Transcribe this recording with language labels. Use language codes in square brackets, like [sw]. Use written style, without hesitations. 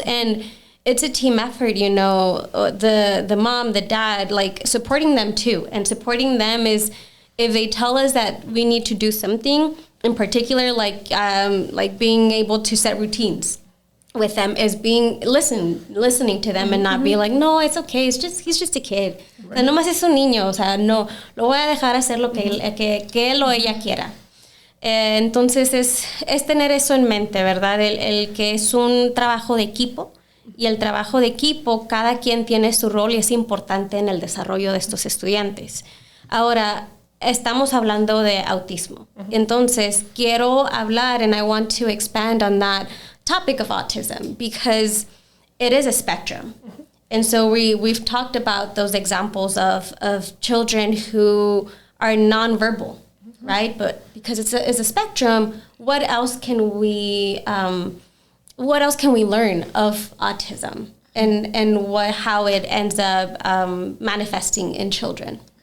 [en] And it's a team effort, the mom, the dad, like supporting them too. And supporting them is, if they tell us that we need to do something in particular, like being able to set routines with them, is listening to them and not be like, no, it's okay, he's just a kid. [es] Right. O sea, nomás es un niño, o sea, no, lo voy a dejar hacer lo que él o ella quiera. Entonces es tener eso en mente, ¿verdad? El que es un trabajo de equipo, y el trabajo de equipo, cada quien tiene su rol y es importante en el desarrollo de estos estudiantes. Ahora, estamos hablando de autismo. Entonces, quiero hablar, [en] and I want to expand on that topic of autism, because it is a spectrum. And so we've talked about those examples of children who are nonverbal, right? But because it's a spectrum, what else can we learn of autism and how it ends up manifesting in children?